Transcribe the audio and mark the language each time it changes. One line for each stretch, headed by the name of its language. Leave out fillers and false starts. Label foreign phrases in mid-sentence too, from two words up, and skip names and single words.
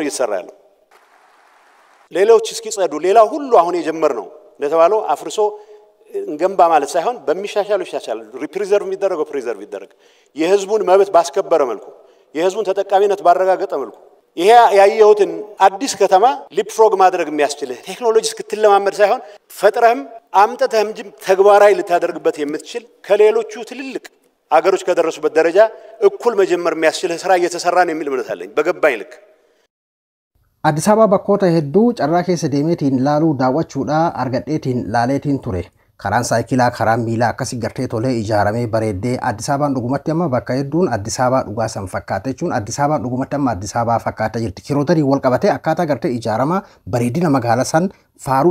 Amharic: ከተማ ነው እየተሰራ ያለው ሌሎች እስኪጸዱ ሌላ ሁሉ አሁን የጀመርነው እንደተባለው አፍርሶ እንገንባ ማለት ሳይሆን በሚሻሻሉ ይሻሻል ሪፕሪዘርቭ የሚደረገው ፕሪዘርቭ ይደረግ የህዝቡን መብት ባስከበረ መልኩ የህዝቡን ተጠቃሚነት ባረጋገጠ መልኩ ይሄ ያየሁትን አዲስ ከተማ ሊፕፍሮግ ማድረግ የሚያስችል ቴክኖሎጂ እስክትለማመድ ሳይሆን ፈጥረህም አምጥተህም ተግባራዊ ልታደርግበት የምትችል ከሌሎቹ ትልልቅ አገሮች ከደረሱበት ደረጃ እኩል መጀመር የሚያስችል ስራ እየተሰራ ነው የሚል እምነት አለኝ በገባኝ ልክ
Oromo: አዲስ አበባ bakkoota hedduu carraa keessa deemeetiin laaluu daawwachuudha argadheetiin laaleetiin ture karaan saayikilaa karaan miilaa akkasii gartee tolee ijaaramee bareeddee Addis Ababaan dhugumatti amma bakka hedduun Addis Ababaa dhugaa san fakkaata jechuun Addis Ababaan dhugumatti amma Addis Ababaa fakkaata jirti kiilootarii wal qabatee akkaataa gartee ijaarama bareedina magaalaa san faaruu